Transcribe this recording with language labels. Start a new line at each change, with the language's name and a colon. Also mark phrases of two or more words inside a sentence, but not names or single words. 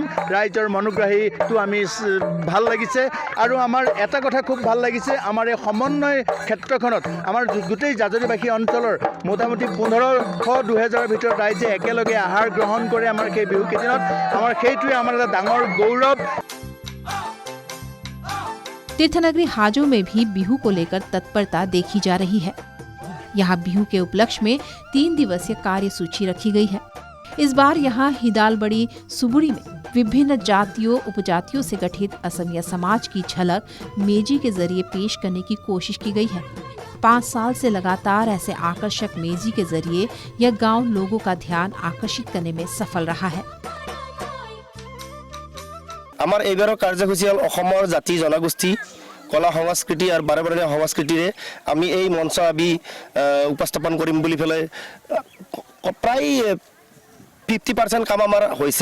Assamese: ৰাইজৰ মনোগ্ৰাহীটো আমি ভাল লাগিছে আৰু আমাৰ এটা কথা খুব ভাল লাগিছে, আমাৰ এই সমন্বয় ক্ষেত্ৰখনত আমাৰ গোটেই জাজৰিবাসী অঞ্চলৰ মোটামুটি 1500-2000 ভিতৰত ৰাইজে একেলগে আহাৰ গ্ৰহণ কৰে আমাৰ সেই বিহু কেইদিনত। আমাৰ সেইটোৱে আমাৰ এটা ডাঙৰ গৌৰৱ।
Hindi: तीर्थनगरी हाजो में भी बिहू को लेकर तत्परता देखी जा रही है। यहाँ बिहू के उपलक्ष्य में 3 दिवसीय कार्यसूची रखी गई है। इस बार यहाँ हिदालबड़ी सुबुड़ी में विभिन्न जातियों उपजातियों से गठित असमिया समाज की झलक मेजी के जरिए पेश करने की कोशिश की गई है। 5 साल से लगातार ऐसे आकर्षक मेजी के जरिए यह गांव लोगों का ध्यान आकर्षित करने में सफल रहा है।
Assamese: আমাৰ এইবাৰৰ কাৰ্যসূচী হ'ল অসমৰ জাতি জনগোষ্ঠী কলা সংস্কৃতি আৰু বাৰেবাৰে সংস্কৃতিৰে আমি এই মঞ্চ আমি উপস্থাপন কৰিম বুলি পেলাই প্ৰায় 50% কাম আমাৰ হৈছে।